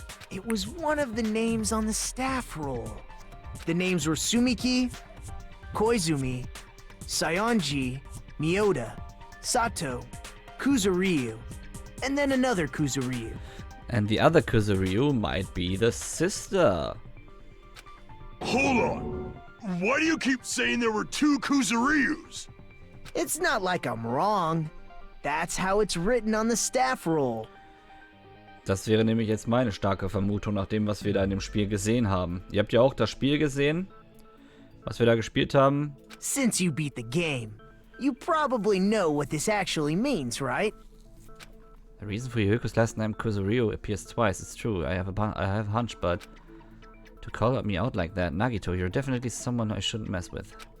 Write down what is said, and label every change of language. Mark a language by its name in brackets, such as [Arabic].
[English] It was one of the names on the staff roll. The names were Sumiki, Koizumi, Sayonji, Miyoda, Sato, Kuzuryu, and then another Kuzuryu. And the other Kuzuryu might be the sister. Hold on. Why do you keep saying there were two Kuzuryus? It's not like I'm wrong. That's how it's written on the staff roll. [German] Das wäre nämlich jetzt meine starke Vermutung nach dem, was wir da in dem Spiel gesehen haben. Ihr habt ja auch das Spiel gesehen, was wir da gespielt haben. [English] Since you beat the game, you probably know what this actually means, right? The reason for Yuhiko's last name Kuzuryu appears twice. It's true. I have a hunch, but to call me out like that, Nagito, you're definitely someone I shouldn't mess with.